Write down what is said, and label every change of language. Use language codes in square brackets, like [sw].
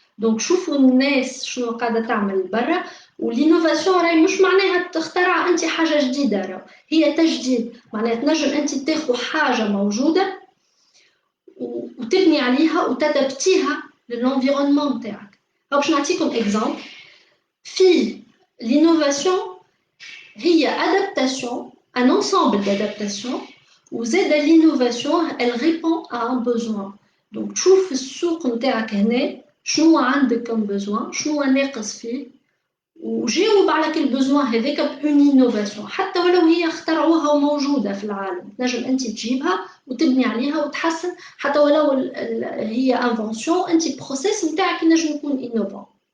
[ar] دونك شوفوا الناس شنو قاعده تعمل برا. والانوفاسيون راهي مش معناها تخترع انت حاجه جديده، راهو هي تجديد، معناها تنجم انت تاخذ حاجه موجوده وتبني عليها وتدبتيها للانفيرونمون نتاعك. باش نعطيكم اكزامبل في l'innovation هي adaptation, [fr] un ensemble d'adaptations وزاد l'innovation elle répond à un besoin. [ar] Donc تشوف السوق نتاعك هنا شنو عندك [fr] comme besoin [ar] شنو ناقص فيه وجاوب على كل besoin هذاك بون innovation حتى ولو هي اخترعوها وموجودة في العالم تنجم أنت تجيبها وتبني عليها وتحسن حتى ولو هي invention أنت process نتاعك ينجم يكون innovant.